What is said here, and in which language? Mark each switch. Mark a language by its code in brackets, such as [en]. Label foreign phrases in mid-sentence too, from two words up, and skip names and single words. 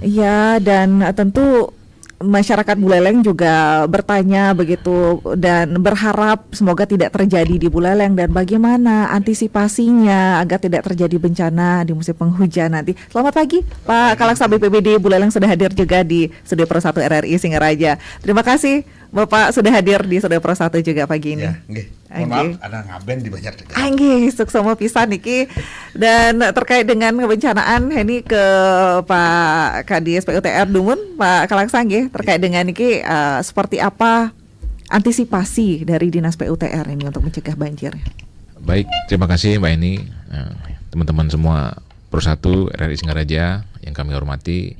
[id] Iya, dan tentu masyarakat Buleleng juga bertanya begitu dan berharap semoga tidak terjadi di Buleleng dan bagaimana antisipasinya agar tidak terjadi bencana di musim penghujan nanti. Selamat pagi Pak Kalaksa BPBD Buleleng sudah hadir juga di Studio Pro 1 RRI Singaraja. Terima kasih Bapak sudah hadir di Studio Pro 1 juga pagi ini. Ya, mohon maaf ada ngaben di banyak daerah. Sukses semua pisan niki. Dan terkait dengan kebencanaan ini ke Pak Kadis PUTR Dumun, Pak Kalaksa nggih, terkait dengan niki seperti apa antisipasi dari Dinas PUTR ini untuk mencegah banjir? Baik, terima kasih Mbak Eni, teman-teman semua Pro 1 RRI Singaraja yang kami hormati.